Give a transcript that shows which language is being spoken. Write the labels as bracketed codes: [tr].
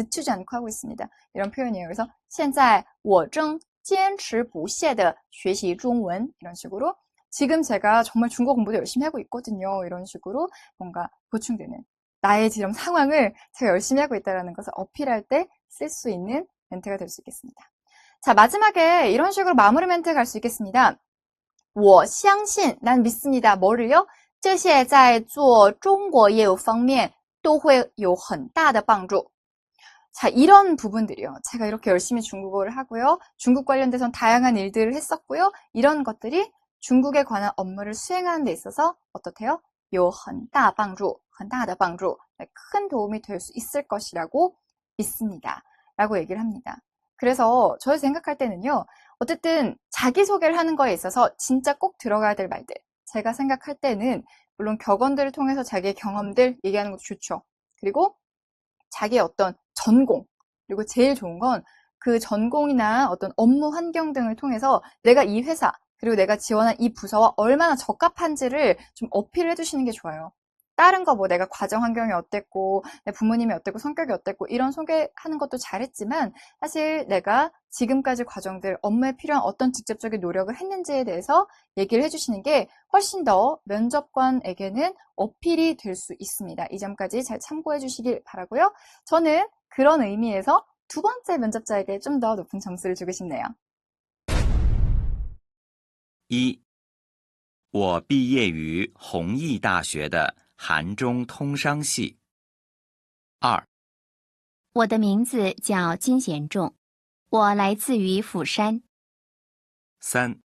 [ko] 늦추지 않고 하고 있습니다. 이런 표현이에요. 그래서 [zh] 现在我正坚持不懈地学习中文 [ko] 이런 식으로 지금 제가 정말 중국어 공부도 열심히 하고 있거든요. 이런 식으로 뭔가 보충되는 나의 지금 상황을 제가 열심히 하고 있다는 것을 어필할 때 쓸 수 있는 멘트가 될 수 있겠습니다. 자, 마지막에 이런 식으로 마무리 멘트 갈 수 있겠습니다. [zh] 我相信, [ko] 난 믿습니다. 뭐를요? [zh] 这些在做中国业务方面都会有很大的帮助. [ko] 자, 이런 부분들이요. 제가 이렇게 열심히 중국어를 하고요. 중국 관련돼서 다양한 일들을 했었고요. 이런 것들이 중국에 관한 업무를 수행하는 데 있어서 어떻대요? [zh] 有很大帮助, 很大的帮助. [ko] 큰 도움이 될 수 있을 것이라고 믿습니다. 라고 얘기를 합니다. 그래서 저희 생각할 때는요. 어쨌든 자기소개를 하는 거에 있어서 진짜 꼭 들어가야 될 말들. 제가 생각할 때는 물론 격언들을 통해서 자기의 경험들 얘기하는 것도 좋죠. 그리고 자기의 어떤 전공, 그리고 제일 좋은 건 그 전공이나 어떤 업무 환경 등을 통해서 내가 이 회사, 그리고 내가 지원한 이 부서와 얼마나 적합한지를 좀 어필을 해주시는 게 좋아요. 다른 거 내가 과정 환경이 어땠고, 내 부모님이 어땠고, 성격이 어땠고, 이런 소개하는 것도 잘했지만, 사실 내가 지금까지 과정들, 업무에 필요한 어떤 직접적인 노력을 했는지에 대해서 얘기를 해주시는 게 훨씬 더 면접관에게는 어필이 될 수 있습니다. 이 점까지 잘 참고해 주시길 바라고요. 저는 그런 의미에서 두 번째 면접자에게 좀 더 높은 점수를 주고 싶네요. 1. [zh] 我毕业于弘毅大学的韩中通商系。 2. 我的名字叫金贤重，我来自于釜山。 3.